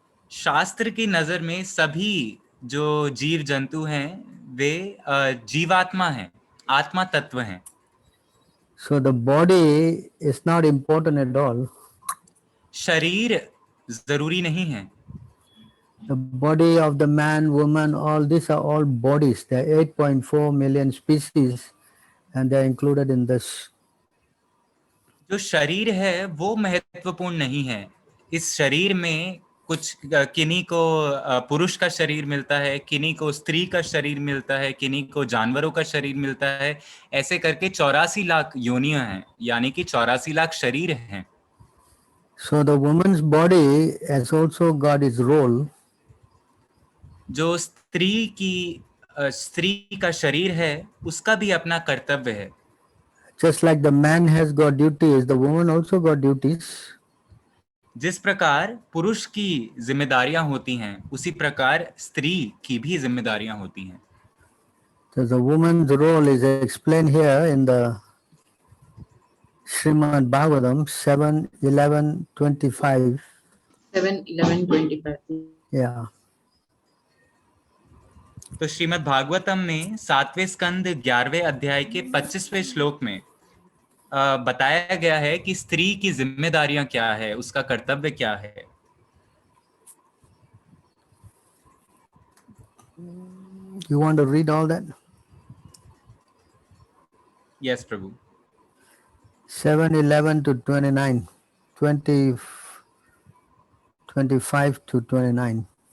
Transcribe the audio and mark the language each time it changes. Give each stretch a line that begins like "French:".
Hindi: शास्त्र की नजर में सभी जो जीव जंतु हैं वे जीवात्मा हैं, आत्मा तत्व हैं।
English: So the body is not important at all.
Hindi: शरीर जरूरी नहीं है।
English: The body of the man, woman, all these are all bodies. There are 8.4 million species and they are included in this.
Hindi: जो शरीर है वो महत्वपूर्ण नहीं है। इस शरीर में कुछ किन्हीं को पुरुष का शरीर मिलता है, किन्हीं को स्त्री का शरीर मिलता है, किन्हीं को जानवरों का शरीर मिलता है। ऐसे करके 84 लाख योनियां हैं, यानी कि 84 लाख शरीर हैं।
English: So the woman's body has also got its role.
Hindi: जो स्त्री का शरीर है, उसका भी अपना कर्तव्य है।
English: Just like the man has got duties, the woman also got duties.
Hindi: जिस प्रकार पुरुष की जिम्मेदारियां होती हैं, उसी प्रकार स्त्री की भी जिम्मेदारियां होती हैं।
English: So the woman's role is explained here in the Srimad Bhagavatam 7:11-25. 7:11-25. Yeah.
Hindi: तो श्रीमद् भागवतम में 7वें स्कंद 11वें अध्याय के 25वें श्लोक में बताया गया है कि स्त्री की जिम्मेदारियां क्या है, उसका कर्तव्य क्या है।
English: You want to read all that? Yes, Prabhu. 7:11-29, 25-29.